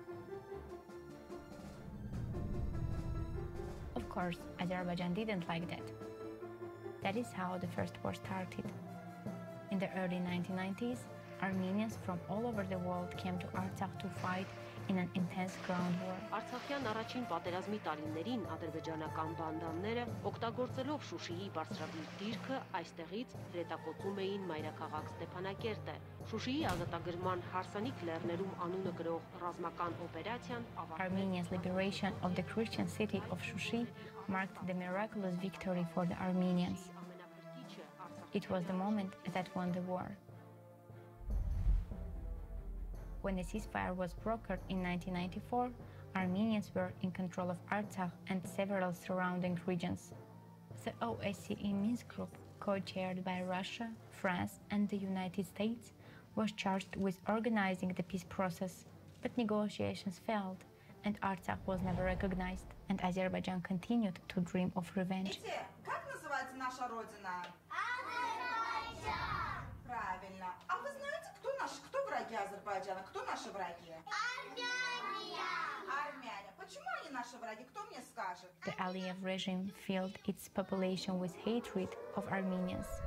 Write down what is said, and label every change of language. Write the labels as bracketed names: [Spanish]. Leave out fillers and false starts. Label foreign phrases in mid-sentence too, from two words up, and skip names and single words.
[English] Of course, Azerbaijan didn't like that. That is how the First War started. In the early 1990s, Armenians from all over the world came to Artsakh to fight in an intense ground war. [Armenian] Արցախյան առաջին պատերազմի տարիներին ադրբեջանական բանդաները օգտագործելով Շուշիի բարձրագույն դիրքը այստեղից հրետակոծում էին մայրաքաղաք Ստեփանակերտը։ Շուշիի ազատագրման հարսանիք լեռներում անունը գրող ռազմական օպերացիան [English] Armenia's liberation of the Christian city of Shushi marked the miraculous victory for the Armenians. It was the moment that won the war. When the ceasefire was brokered in 1994, Armenians were in control of Artsakh and several surrounding regions. The OSCE Minsk group, co-chaired by Russia, France, and the United States, was charged with organizing the peace process, but negotiations failed, and Artsakh was never recognized, and Azerbaijan continued to dream of revenge. [Russian] Правильно. А вы знаете, кто враги Азербайджана? Кто наши враги? Армяне! Армяне. Почему они наши враги? Кто мне скажет? [English] The Aliyev regime filled its population with hatred of Armenians.